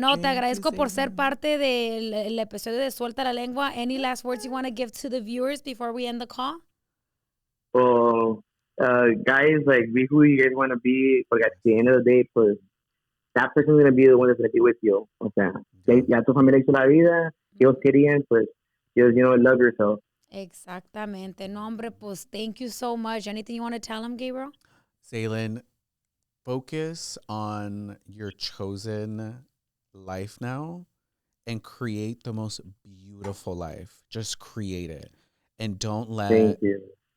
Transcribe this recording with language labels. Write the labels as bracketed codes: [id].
[es] No, te agradezco por ser parte del el episodio de Suelta la Lengua. [en] Any last words you want to give to the viewers before we end the call? Well, guys, like, be who you guys want to be. But at the end of the day, pues, that person's going to be the one that's going to be with you. [es] O sea, ya tu familia hizo la vida, Dios querían, pues, [en] just, love yourself. [es] Exactamente. No, hombre, pues, [en] thank you so much. Anything you want to tell him, Gabriel? Zaylin, focus on your chosen life now and create the most beautiful life. Just create it. And don't let Thank you.